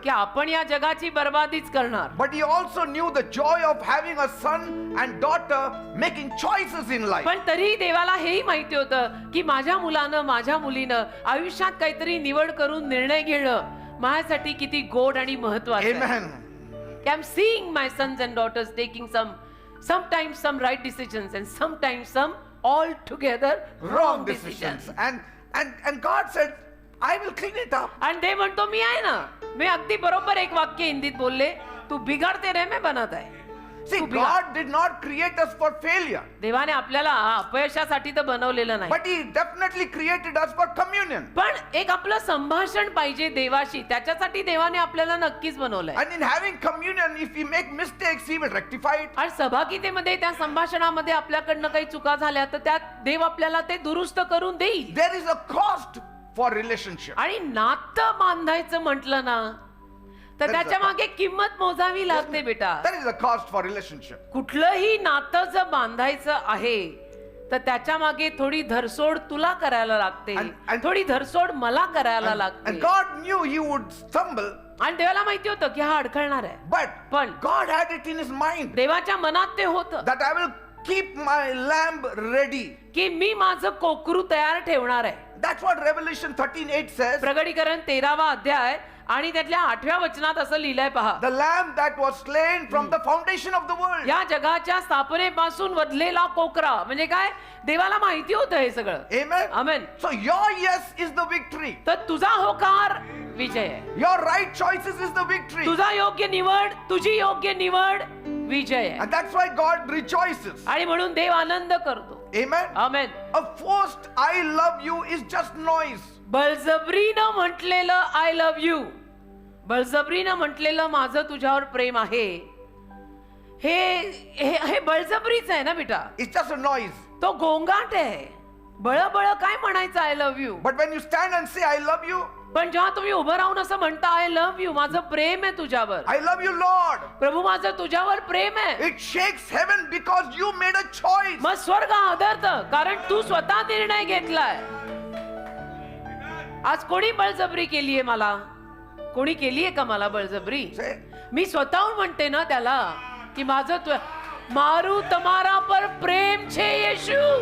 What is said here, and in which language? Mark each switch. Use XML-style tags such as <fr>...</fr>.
<mr>की आपण या जगाची बर्बादीच करणार.</mr> <en>but He also knew the joy of having a son and daughter making choices in life.</en> <mr>पण तरी देवाला हेही माहिती होतं की माझ्या मुलानं माझ्या मुलीनं आयुष्यात काहीतरी निवड करून निर्णय घेणं माझ्यासाठी किती गोड आणि महत्वाचं आहे.</mr> <en>Amen. I'm seeing my sons and daughters taking sometimes some right decisions and sometimes some altogether wrong decisions. And God said, I will clean it up.</en> <mr>आणि ते म्हणतो मी आहे ना, मी अगदी बरोबर एक वाक्य हिंदीत बोलले, तू बिघडते रे मैं बनत आहे.</mr> <en>See,</en> <mr>Tu</mr> <en>God did not create us for failure,</en> <mr>देवाने आपल्याला अपयशासाठी तर बनवलेलं नाही,</mr> <en>but He definitely created us for communion.</en> <mr>पण एक आपलं संभाषण पाहिजे देवाशी, त्याच्यासाठी देवाने आपल्याला नक्कीच बनवलंय.</mr> <en>And in having communion, if we make mistakes, He will rectify it.</en> <mr>आणि सहभागितेमध्ये त्या संभाषणामध्ये आपल्याकडनं काही चुका झाल्या तर त्यात देव आपल्याला ते दुरुस्त करून देईल.</mr> <en>There is a cost for relationship.</en> <mr>आणि नातं बांधायचं म्हटलं ना तर त्याच्या मागे किंमत मोजावी लागते बेटा.</mr> <en>There is a cost for relationship.</en> <mr>कुठलंही नातं जर बांधायचं आहे तर त्याच्या मागे थोडी धरसोड तुला करायला लागते,</mr> <en>and-</en> <mr>थोडी धरसोड मला करायला</mr> <en>And</en> <mr>लागते.</mr> <en>God knew He would stumble,</en> <mr>आणि देवाला माहिती होतं की हा अडखळणार आहे,</mr> <en>but God had it in His mind</en> <mr>देवाच्या मनात ते होतं</mr> <en>that I will keep my lamb ready.</en> <mr>की मी माझं कोकरू तयार ठेवणार आहे.</mr> <en>That's what Revelation 13:8 says.</en> <mr>प्रगटीकरण 13वा अध्याय आणि त्यातल्या 8व्या वचनात असं लिहिलंय पहा,</mr> <en>The lamb that was slain from the foundation of the world.</en> <mr>या जगाच्या स्थापनेपासून वधलेला कोकरा. म्हणजे काय? देवाला माहिती होतं हे सगळं.</mr> <en>Amen.</en> <mr>Amen.</mr> <en>So your yes is the victory.</en> <mr>तर तुझा होकार विजय आहे,</mr> <en>Your right choices is the victory.</en> <mr>तुझा योग्य निवड, तुझी योग्य निवड विजय आहे.</mr> <en>And that's why God rejoices.</en> <mr>आणि म्हणून देव आनंद करतो.</mr> <en>Amen.</en> <mr>Amen.</mr> <en>A forced I love you is just noise.</en> <mr>बळजबरीनं म्हटलेलं</mr> <en>I love you,</en> <mr>बळजबरीनं म्हटलेलं माझं तुझ्यावर प्रेम आहे, हे हे हे बळजबरीच आहे ना बेटा.</mr> <en>It's just a noise.</en> <mr>तो गोंगाट आहे. बळ काय म्हणायचं</mr> <en>I love you. But when you stand and say I love you,</en> <mr>पण जेव्हा तुम्ही उभं राहून असं म्हणता</mr> <en>I love you,</en> <mr>माझं प्रेम आहे तुझ्यावर,</mr> <en>I love you, Lord,</en> <mr>प्रभू माझं तुझ्यावर प्रेम आहे,</mr> <en>it shakes heaven because you made a choice.</en> <mr>मग स्वर्ग आदरत, कारण तू स्वतः निर्णय घेतलाय. आज कोणी बळजबरी केलीये मला? कोणी केलीये का मला बळजबरी?</mr> <en>Say,</en> <mr>मी स्वतःहून म्हणते ना त्याला की माझं</mr> <gu>मारू तमारा पर प्रेम छे</gu> <mr>येशू.</mr>